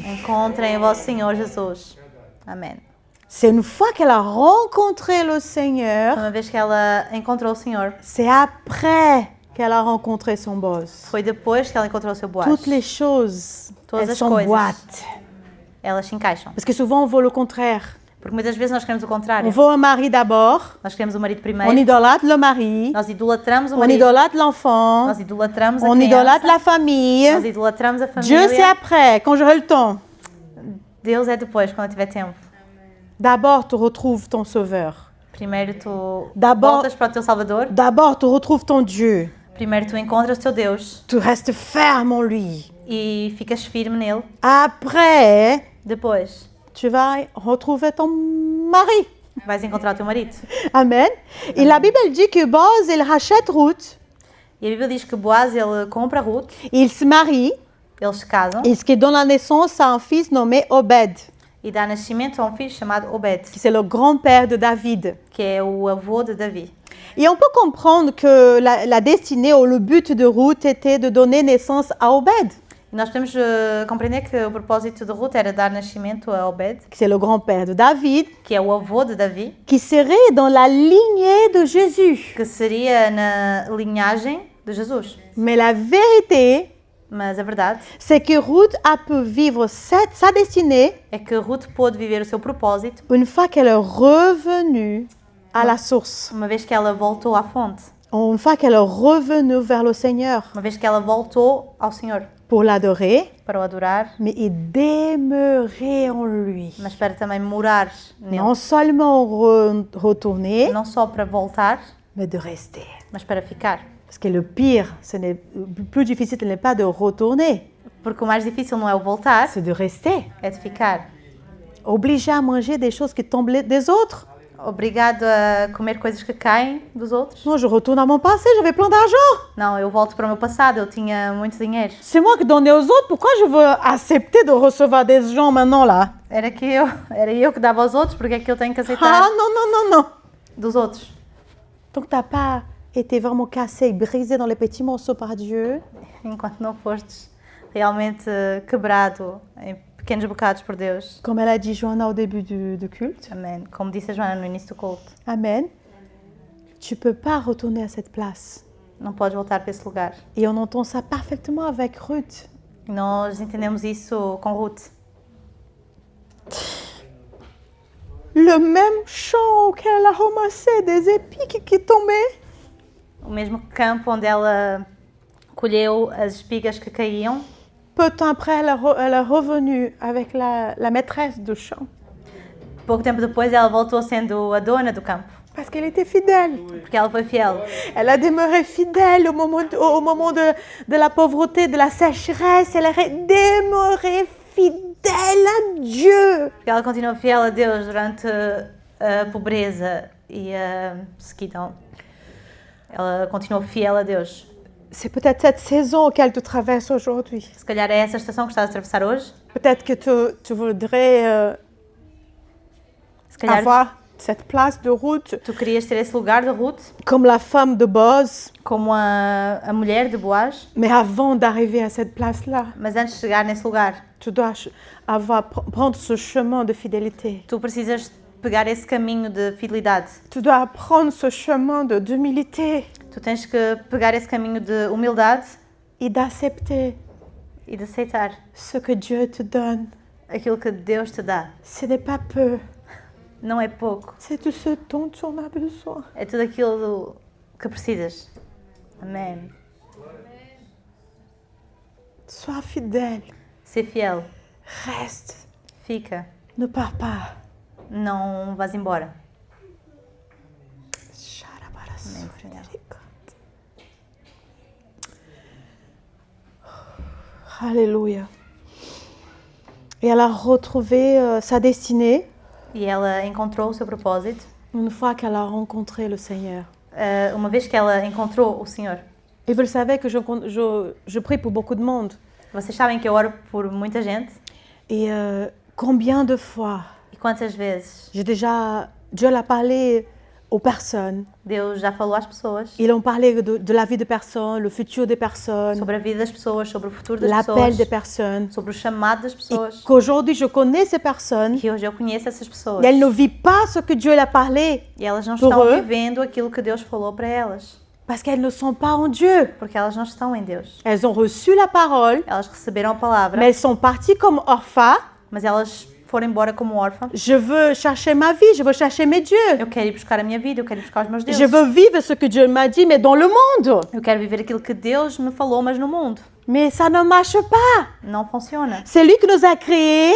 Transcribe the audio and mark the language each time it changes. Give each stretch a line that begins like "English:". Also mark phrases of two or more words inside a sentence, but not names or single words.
Portuguese: encontrem o vosso Senhor Jesus. Amém.
French: C'est une fois qu'elle a rencontré le Seigneur,
Portuguese: Uma vez que ela encontrou o Senhor,
French: c'est après qu'elle a rencontré son boss.
Portuguese: foi depois que ela encontrou o seu Boaz.
French: Toutes les choses,
Portuguese: Todas
French: elles
Portuguese: as
French: s'emboîtent.
Portuguese: Elas se encaixam.
French: Parce que souvent, on veut le contraire.
Portuguese: Porque muitas vezes nós queremos o
French: On
Portuguese: contrário.
French: veut un mari d'abord,
Portuguese: Nós queremos o marido
French: on
Portuguese: primeiro,
French: idolâtre le mari,
Portuguese: nós idolatramos o
French: on
Portuguese: marido,
French: idolâtre l'enfant,
Portuguese: nós idolatramos a
French: on idolâtre
Portuguese: criança,
French: la famille.
Portuguese: nós idolatramos a
French: Dieu, c'est
Portuguese: família.
French: après, quand j'aurai le temps.
Portuguese: Deus é depois, quando tiver tempo.
French: D'abord, tu retrouves ton Sauveur.
Portuguese: Primeiro tu
French: D'abord-
Portuguese: voltas para o teu Salvador.
French: D'abord, tu retrouves ton Dieu.
Portuguese: Primeiro tu encontras o teu Deus
French: Tu restes ferme en lui.
Portuguese: e ficas firme nele.
French: Après,
Portuguese: Depois
French: tu vas retrouver ton mari.
Portuguese: vais encontrar o teu marido.
French: Amen. Et la Bible elle dit que Boaz, il rachète Ruth,
Portuguese: E a Bíblia diz que Boaz, ele compra Ruth,
French: il se marie,
Portuguese: eles se casam
French: et ce qui donne la naissance à un fils nommé Obed,
Portuguese: e dá nascimento a um filho chamado Obed,
French: qui c'est le grand-père de David.
Portuguese: que é o avô de Davi.
French: Et on peut comprendre que la destinée ou le but de Ruth était de donner naissance à Obed,
Portuguese: E nós podemos compreender que o propósito de Ruth era dar nascimento a Obed,
French: qui c'est le grand-père de David,
Portuguese: que é o avô de Davi,
French: qui serait dans la lignée de Jésus.
Portuguese: que seria na linhagem de Jesus.
French: Mais la vérité,
Portuguese: Mas a verdade
French: c'est que Ruth a pu vivre sa destinée
Portuguese: é que Ruth pôde viver o seu propósito
French: une fois qu'elle est revenue à la source.
Portuguese: uma vez que ela voltou à fonte.
French: Une fois qu'elle est revenue vers le Seigneur
Portuguese: Uma vez que ela voltou ao Senhor
French: pour l'adorer,
Portuguese: para o adorar,
French: mais il demeurait en lui.
Portuguese: mas para também morar nele.
French: Non seulement retourner,
Portuguese: Não só para voltar,
French: mais de rester.
Portuguese: mas para ficar.
French: Parce que le pire, le plus difficile, ce n'est pas de retourner,
Portuguese: Porque o mais difícil não é o voltar,
French: c'est de rester.
Portuguese: é de ficar.
French: Obligé à manger des choses qui tombent des autres.
Portuguese: Obrigado a comer coisas que caem dos outros.
French: Non, je retourne à mon passé, j'avais plein d'argent.
Portuguese: Não, eu volto para o meu passado, eu tinha muito dinheiro.
French: C'est moi qui donnais aux autres, pourquoi je veux accepter de recevoir des gens maintenant là?
Portuguese: Era eu que dava aos outros, porque é que eu tenho que aceitar
French: Ah non, non, non, non.
Portuguese: dos outros?
French: Donc t'as pas été vraiment cassé, brisé dans les petits morceaux par Dieu.
Portuguese: Enquanto não fostes realmente quebrado em pequenos bocados por Deus.
French: Comme elle a dit Johanna au début du culte.
Portuguese: Amém. Como disse a Joana no início do culto,
French: Amen. Tu peux pas retourner à cette place.
Portuguese: não podes voltar para esse lugar.
French: Et on entend ça parfaitement avec Ruth.
Portuguese: Nós entendemos isso com Ruth.
French: Le même champ auquel elle a ramassé des épis qui tombaient.
Portuguese: O mesmo campo onde ela colheu as espigas que caíam.
French: Peu de temps après, elle est revenue avec la maîtresse de champ.
Portuguese: Pouco tempo depois ela voltou sendo a dona do campo,
French: Parce qu'elle était fidèle.
Portuguese: porque ela foi fiel.
French: Elle a demeuré fidèle au moment de la pauvreté, de la sécheresse. Elle est demeurée fidèle à Dieu.
Portuguese: Porque ela continuou fiel a Deus durante a pobreza e a sequidão. Ela continuou fiel a Deus.
French: C'est peut-être cette saison auquel tu traverses aujourd'hui.
Portuguese: Se calhar é essa estação que estás a atravessar hoje.
French: Peut-être que tu voudrais
Portuguese: Se calhar
French: avoir cette place de route
Portuguese: tu querias ter esse lugar de Ruth,
French: comme la femme de Boz.
Portuguese: como a mulher de Boaz,
French: Mais avant d'arriver à cette place-là,
Portuguese: mas antes de chegar nesse lugar,
French: tu dois prendre ce chemin de fidélité.
Portuguese: tu precisas pegar esse caminho de fidelidade.
French: Tu dois prendre ce chemin d'humilité
Portuguese: Tu tens que pegar esse caminho de humildade
French: et d'accepter
Portuguese: e de aceitar
French: ce que Dieu te donne.
Portuguese: aquilo que Deus te dá.
French: Ce n'est pas peu,
Portuguese: Não é pouco,
French: c'est tout ce dont tu en as besoin.
Portuguese: é tudo aquilo que precisas. Amém.
French: Sois fidèle,
Portuguese: Ser fiel,
French: reste,
Portuguese: fica,
French: ne pars pas.
Portuguese: não vás embora. Amém, Senhor.
French: Alléluia. Et elle a retrouvé sa destinée
Portuguese: E ela encontrou o seu propósito
French: une fois qu'elle a rencontré le Seigneur.
Portuguese: uma vez que ela encontrou o Senhor.
French: Et vous le savez que je prie pour beaucoup de monde.
Portuguese: Vocês sabem que eu oro por muita gente.
French: Et combien de fois
Portuguese: E quantas vezes
French: Dieu l'a parlé aux personnes.
Portuguese: Deus já falou às pessoas
French: Ils ont parlé de la vie des personnes, le futur des personnes,
Portuguese: sobre a vida das pessoas, sobre o futuro das
French: l'appel des
Portuguese: pessoas,
French: personnes.
Portuguese: sobre o chamado das
French: Et
Portuguese: pessoas.
French: qu'aujourd'hui, je connais ces personnes.
Portuguese: E hoje eu conheço essas pessoas.
French: Et elles ne vivent pas ce que Dieu a parlé
Portuguese: E elas não
French: Por
Portuguese: estão
French: eux.
Portuguese: vivendo aquilo que Deus falou para elas.
French: parce qu'elles ne sont pas en Dieu.
Portuguese: Porque elas não estão em Deus.
French: Elles ont reçu la parole,
Portuguese: Elas receberam a palavra,
French: mais elles sont parties comme orphans.
Portuguese: mas elas foram embora como órfãs.
French: Je veux chercher ma vie, je veux chercher mes dieux.
Portuguese: Eu quero ir buscar a minha vida, eu quero ir buscar os meus
French: Je
Portuguese: deuses.
French: veux vivre ce que Dieu m'a dit, mais dans le monde.
Portuguese: Eu quero viver aquilo que Deus me falou, mas no mundo.
French: Mais ça ne marche pas.
Portuguese: Não funciona.
French: C'est lui qui nous a créés,